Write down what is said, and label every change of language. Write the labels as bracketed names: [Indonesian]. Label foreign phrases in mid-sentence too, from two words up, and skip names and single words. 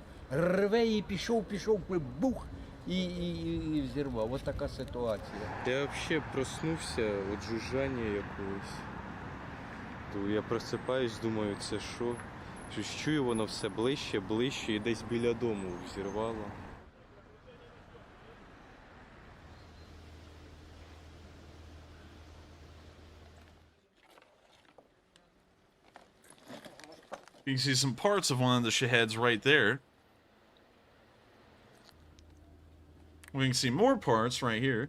[Ukrainian] Реве і пішов, бух, і взірвав. Ось така ситуація. Я взагалі проснувся від жужжання якогось. То я просипаюсь, думаю, це що? Щось чую, воно все ближче і десь біля дому взірвало. [English] You can see some parts of one of the Shaheds right there. We can see more parts right here.